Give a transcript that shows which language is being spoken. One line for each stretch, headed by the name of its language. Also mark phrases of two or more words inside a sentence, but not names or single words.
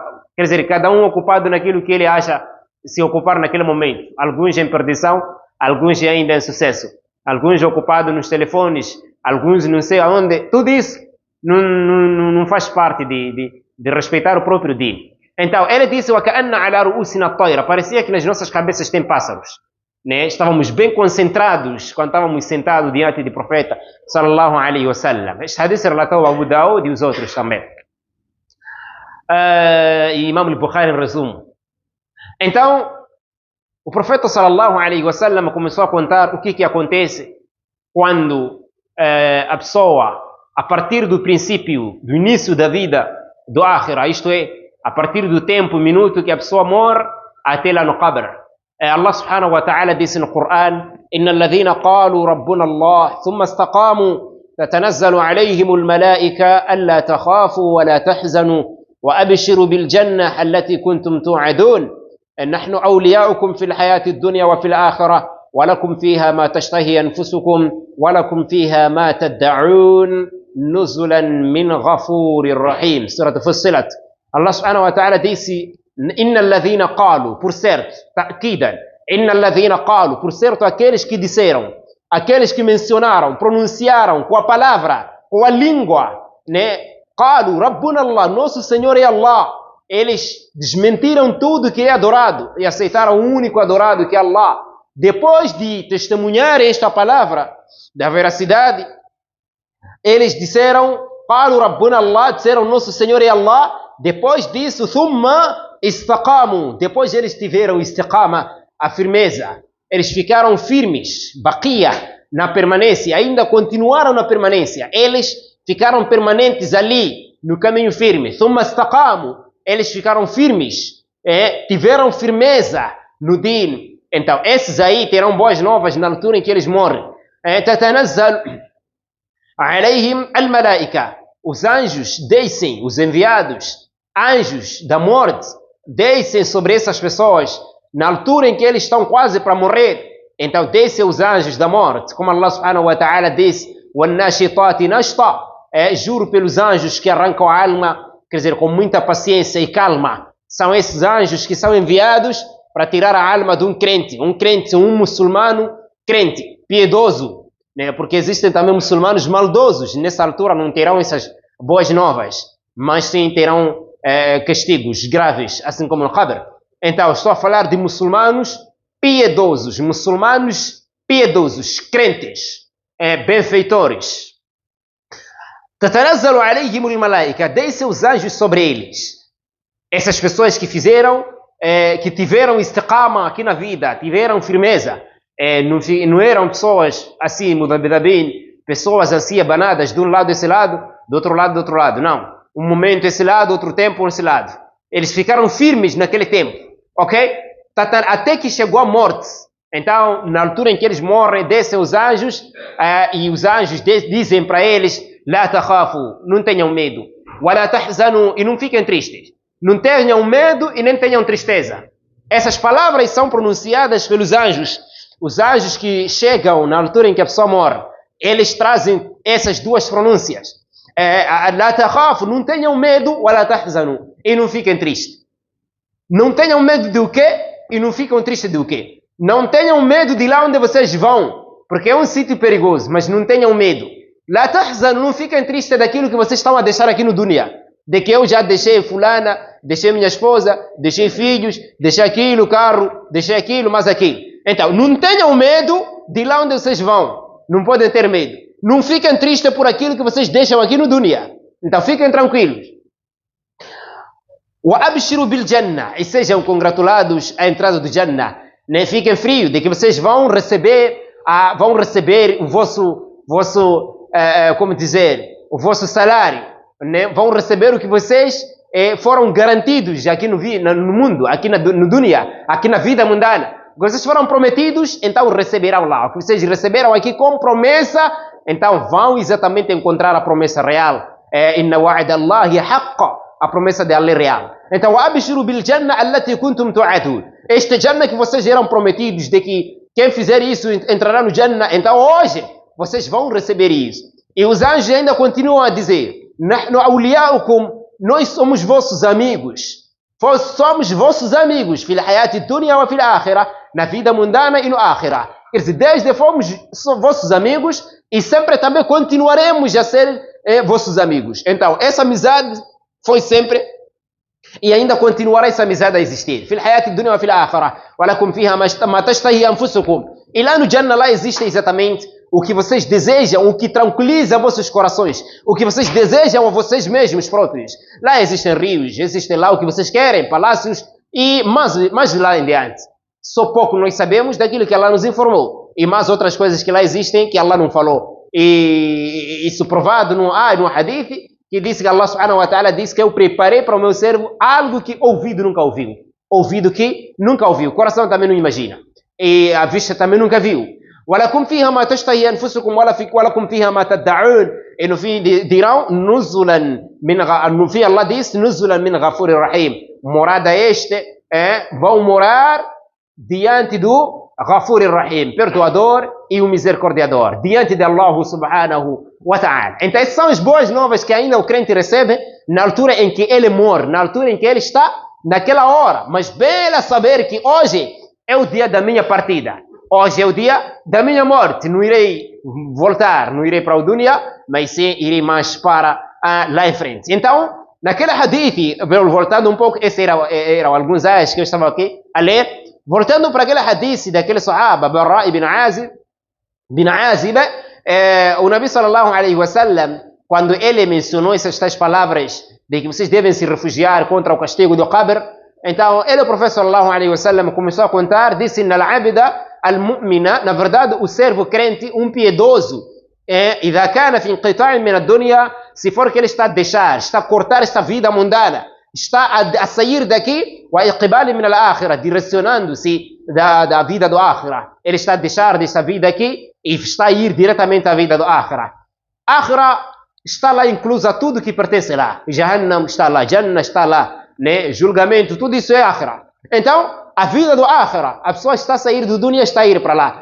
Portuguese: Quer dizer, cada um ocupado naquilo que ele acha se ocupar naquele momento. Alguns em perdição, alguns ainda em sucesso. Alguns ocupados nos telefones, alguns não sei aonde. Tudo isso não faz parte de respeitar o próprio dia. Então, ele disse:
Arabic: وَكَأَنَّ عَلَى رُؤُوسِنَا الطَّيْرَ.
Portuguese: Parecia que nas nossas cabeças tem pássaros. Né? Estávamos bem concentrados quando estávamos sentados diante do profeta
Arabic: صلى الله عليه وسلم.
Portuguese: Este hadith é relatado a Abu Daud e os outros também. E Imam al-Bukhari resumo. Então, o profeta
Arabic: صلى الله عليه وسلم
Portuguese: começou a contar o que acontece quando a pessoa, a partir do princípio, do início da vida do Akhira, isto é, a partir do tempo, minuto que a pessoa morre, até lá no Qabr.
Arabic: الله سبحانه وتعالى
Portuguese: disse no Coran:
Arabic: إن الذين قالوا ربنا الله ثم استقاموا تتنزل عليهم الملائكة ألا تخافوا ولا تحزنوا وأبشروا بالجنة التي كنتم توعدون نحن أولياؤكم في الحياة الدنيا وفي الآخرة ولكم فيها ما تشتهي أنفسكم ولكم فيها ما تدعون نزلا من غفور رحيم. سورة فصلت. الله سبحانه وتعالى disse: إن الذين قالوا,
Portuguese: por certo,
Arabic: تأكيدا, إن الذين قالوا,
Portuguese: por certo, aqueles que disseram, aqueles que mencionaram, pronunciaram com a palavra, com a língua, né?
Arabic: قالوا ربنا الله,
Portuguese: nosso Senhor é Allah. Eles desmentiram tudo que é adorado e aceitaram o único adorado que é Allah. Depois de testemunhar esta palavra da veracidade, eles disseram:
Arabic: قالوا ربنا الله,
Portuguese: disseram nosso Senhor é Allah. Depois disso,
Arabic: ثم استقاموا,
Portuguese: depois eles tiveram istiqama, a firmeza. Eles ficaram firmes, baqiya, na permanência, ainda continuaram na permanência. Eles ficaram permanentes ali, no caminho firme.
Arabic: ثم استقاموا,
Portuguese: eles ficaram firmes, tiveram firmeza no din. Então, esses aí terão boas novas na altura em que eles morrem.
Arabic: تتنزل عليهم الملائكة,
Portuguese: os anjos descem, os enviados, anjos da morte, descem sobre essas pessoas na altura em que eles estão quase para morrer. Então descem os anjos da morte, como
Arabic: الله سبحانه وتعالى
Portuguese: disse:
Arabic: وَالنَّاشِطَاتِ نَشْطًا,
Portuguese: juro pelos anjos que arrancam a alma, quer dizer, com muita paciência e calma. São esses anjos que são enviados para tirar a alma de um crente, um muçulmano crente, piedoso, né? Porque existem também muçulmanos maldosos. Nessa altura não terão essas boas novas, mas sim terão castigos graves, assim como no Qabr. Então, estou a falar de muçulmanos piedosos, crentes, benfeitores.
Arabic: تتنزل عليهم الملائكة,
Portuguese: descem os anjos sobre eles. Essas pessoas que que tiveram istiqama aqui na vida, tiveram firmeza, não eram pessoas assim, mudabidabin, pessoas assim abanadas de um lado desse lado, do outro lado, não. Um momento esse lado, outro tempo esse lado. Eles ficaram firmes naquele tempo, ok? Até que chegou a morte. Então, na altura em que eles morrem, descem os anjos, e os anjos dizem para eles:
Arabic: لا تخافوا,
Portuguese: não tenham medo.
Arabic: ولا تحزنوا,
Portuguese: e não fiquem tristes. Não tenham medo e nem tenham tristeza. Essas palavras são pronunciadas pelos anjos. Os anjos que chegam na altura em que a pessoa morre, eles trazem essas duas pronúncias.
Arabic: لا تخافوا,
Portuguese: não tenham medo,
Arabic: ولا تحزنوا,
Portuguese: e não fiquem tristes. Não tenham medo do quê? E não ficam tristes do quê? Não tenham medo de lá onde vocês vão, porque é um sítio perigoso, mas não tenham medo.
Arabic: لا تحزنوا,
Portuguese: não fiquem tristes daquilo que vocês estão a deixar aqui no dunya. De que eu já deixei fulana, deixei minha esposa, deixei filhos, deixei aquilo, carro, deixei aquilo, mais aquilo. Então, não tenham medo de lá onde vocês vão. Não podem ter medo. Não fiquem tristes por aquilo que vocês deixam aqui no dunya. Então, fiquem tranquilos.
Arabic: وَأَبْشِرُوا بِالْجَنَّةِ,
Portuguese: e sejam congratulados à entrada do Jannah. Nem fiquem frios de que vocês vão receber o vosso como dizer, o vosso salário. Né? Vão receber o que vocês foram garantidos aqui no mundo, aqui no dunya, aqui na vida mundana. Vocês foram prometidos, então receberão lá. O que vocês receberam aqui como promessa, então vão exatamente encontrar a promessa real.
Arabic: إن وعد الله حق,
Portuguese: a promessa de Allah real. Então,
Arabic: أبشروا بالجنة التي كنتم توعدون.
Portuguese: Este Jannah que vocês eram prometidos, de que quem fizer isso entrará no Jannah, então hoje vocês vão receber isso. E os anjos ainda continuam a dizer:
Arabic: نحن أولياؤكم,
Portuguese: nós somos vossos amigos. Somos vossos amigos,
Arabic: في الحياة الدنيا وفي الآخرة,
Portuguese: na vida mundana e no akhirah. Quer dizer, desde fomos vossos amigos e sempre também continuaremos a ser vossos amigos. Então, essa amizade foi sempre e ainda continuará essa amizade a existir.
Arabic: في الحياة الدنيا وفي الآخرة ولكم فيها ما تشتهي أنفسكم.
Portuguese: E lá no Jannah, lá existe exatamente o que vocês desejam, o que tranquiliza vossos corações, o que vocês desejam a vocês mesmos próprios. Lá existem rios, existem lá o que vocês querem, palácios e mais lá em diante. Só pouco nós sabemos daquilo que Allah nos informou e mais outras coisas que lá existem que Allah não falou. E isso provado no hadith, que disse que
Arabic: الله سبحانه وتعالى
Portuguese: disse que eu preparei para o meu servo algo que ouvido nunca ouviu. Ouvido que nunca ouviu. O coração também não imagina. E a vista também nunca viu.
Arabic: وَلَكُمْ فِيهَا مَا تَشْتَهِي أَنفُسُكُمْ وَلَكُمْ فِيهَا مَا تَدَّعُونَ.
Portuguese: E no fim dirão, no fim Allah disse,
Arabic: نُزُلًا مِنْ غَفُورٍ رَحِيمٍ.
Portuguese: Morada vão morar diante do
Arabic: غفور رحيم,
Portuguese: perdoador e o misericordiador, diante de
Arabic: الله سبحانه وتعالى.
Portuguese: Então essas são as boas novas que ainda o crente recebe na altura em que ele morre, na altura em que ele está naquela hora. Mas bela saber que hoje é o dia da minha partida. Hoje é o dia da minha morte. Não irei voltar, não irei para o dunya, mas sim irei mais para lá em frente. Então, naquele hadith, voltando um pouco, esses eram alguns ayahs que eu estava aqui a ler. Voltando para aquele hadith daquele sahaba, Barra ibn Azib, o Nabi
Arabic: صلى الله عليه وسلم,
Portuguese: quando ele mencionou essas tais palavras de que vocês devem se refugiar contra o castigo do Qabr, então ele, o profeta
Arabic: صلى الله عليه وسلم,
Portuguese: começou a contar, disse:
Arabic: "إن العبد المؤمن",
Portuguese: na verdade, o servo crente, piedoso,
Arabic: إذا كان في انقطاع من الدنيا,
Portuguese: se for que ele está a deixar, está a cortar esta vida mundana, está a sair daqui,
Arabic: وإقبال من الآخرة,
Portuguese: direcionando-se da vida do akhirah. Ele está a deixar desta vida aqui e está a ir diretamente à vida do akhirah. Akhirah está lá inclusa tudo que pertence lá. Jahannam está lá, Jannah está lá, né? Julgamento, tudo isso é akhirah. Então, a vida do akhirah, a pessoa está a sair do dunya, está a ir para lá.